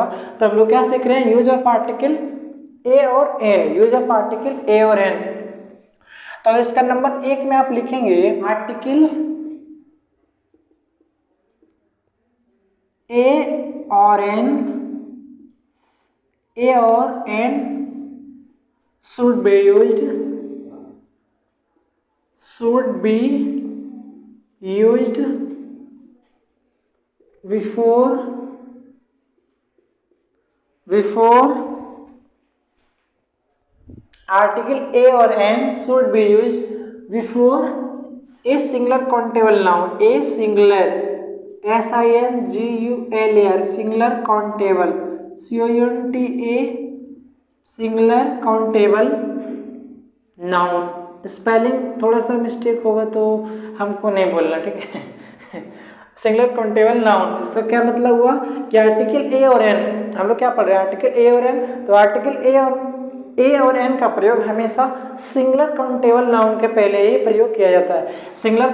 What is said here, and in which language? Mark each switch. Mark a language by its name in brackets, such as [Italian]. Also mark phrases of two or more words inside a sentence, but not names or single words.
[Hindi] तो हम लोग क्या सीख रहे हैं, [English] use of article [Hindi] ए और एन, [English] use of article [Hindi] ए और एन। तो इसका नंबर 1 में आप लिखेंगे आर्टिकल ए और एन, [English] ए और एन should be used before article A और N should be used before a singular countable noun, a singular SINGULAR, singular countable, COUNTA, singular countable noun। [Hindi] स्पेलिंग थोड़ा सा मिस्टेक होगा तो हमको नहीं बोलना, ठीक है। [English] singular countable noun, [Hindi] इसका क्या मतलब हुआ कि आर्टिकल ए और एन, हम लोग क्या पढ़ रहे हैं, आर्टिकल ए और एन। तो आर्टिकल ए और एन का प्रयोग हमेशा [English] singular countable noun [Hindi] के पहले ही प्रयोग किया जाता है।